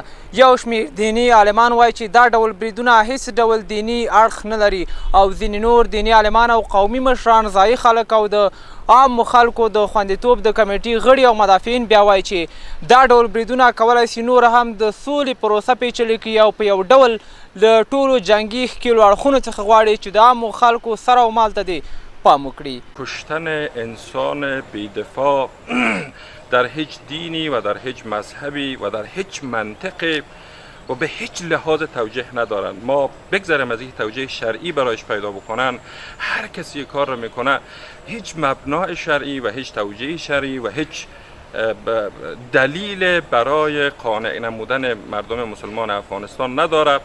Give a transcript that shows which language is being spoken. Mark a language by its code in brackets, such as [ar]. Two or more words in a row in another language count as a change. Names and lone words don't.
[ps] یو شمېر دیني عالمان وایي چې دا ډول بریدونه هیڅ ډول دیني اړخ نه لري او ځینې نور دیني عالمان او قومي مشران ځایي خلک او د عامو خلکو د خوندیتوب د کمېټې غړي او مدافعین بیا وایي چې دا ډول بریدونه کولی شي نور هم د سولې پروسه پیچلې کړي او په یو ډول له ټولو جنګي ښکېلو اړخونو څخه غواړي چې د عامو خلکو سر او مال ته دې پام وکړي. [fa] کشتن انسان بی‌دفاع در هیچ دینی و در هیچ مذهبی و در هیچ منطقی و به هیچ لحاظ توجیه ندارند. ما بگذاریم از این توجیه شرعی برایش پیدا بکنن، هر کسی کار رو میکنه هیچ مبنای شرعی و هیچ توجیه شرعی و هیچ دلیل برای قانع نمودن مردم مسلمان افغانستان نداره.